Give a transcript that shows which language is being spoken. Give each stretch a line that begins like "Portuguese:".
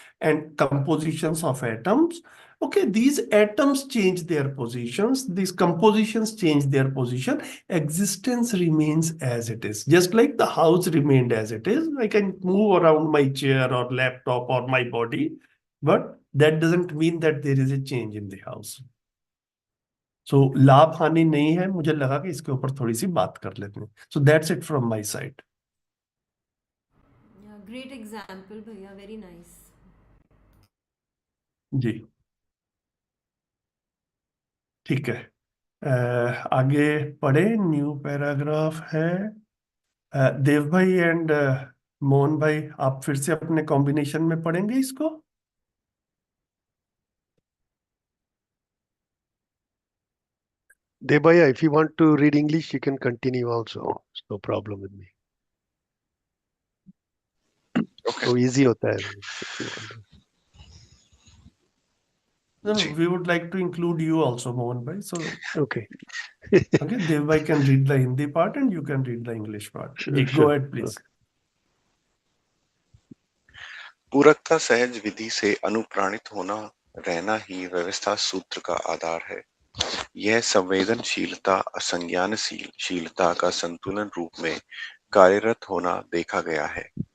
English: and compositions of atoms. Okay, these atoms change their positions, these compositions change their position, existence remains as it is. Just like the house remained as it is, I can move around my chair or laptop or my body, but that doesn't mean that there is a change in the house.
Hindi: So लाभ हानि नहीं है, मुझे लगा कि इसके ऊपर थोड़ी सी बात कर लेते हैं.
English: So that's it from my side. Yeah, great example, भैया, very nice.
Hindi: जी, ठीक है. आगे पढ़े. न्यू पैराग्राफ है. देव भाई एंड मोहन भाई, आप फिर से अपने कॉम्बिनेशन में पढ़ेंगे इसको.
English: Debaya, if you want to read English, you can continue also. It's no problem with me. Okay. So easy
Hindi: hota hai.
English: If you want to. No,
Hindi: ji.
English: we would like to include you also, Mohan bhai. So, Okay. okay, Dev bhai can read the Hindi part and you can read the English part. Sure, Ji, go sure. ahead, please. Okay.
Hindi: पूरकता सहज विधि से अनुप्राणित होना रहना ही व्यवस्था सूत्र का आधार है. यह संवेदनशीलता असंज्ञानशीलता का संतुलन रूप में कार्यरत होना देखा गया है.